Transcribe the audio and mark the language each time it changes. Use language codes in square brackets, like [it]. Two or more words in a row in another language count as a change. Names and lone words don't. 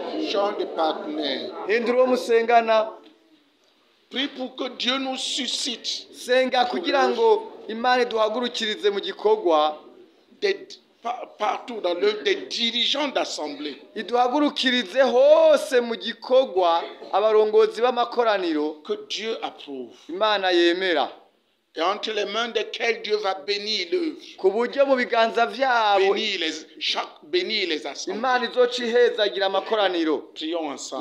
[fr] Change de partenaire. [rn] hindura uwo musengana. [fr] Prie pour que Dieu nous suscite [rn] Senga kugira ngo Imana iduhagurukirize mu gikorwa, [fr] partout dans l'œuvre des dirigeants d'assemblée. [rn] iduhagurukirize hose mu gikorwa abarongozi b'amakoraniro [fr] Que Dieu approuve. [rn] Imana yemera, [fr] Et entre les mains desquelles Dieu va bénir l'œuvre. [rn] ku buryo mu biganza vyabo [fr] Bénir les assemblées. [rn] Imana izoca ihezagira amakoraniro. [fr] Prions ensemble.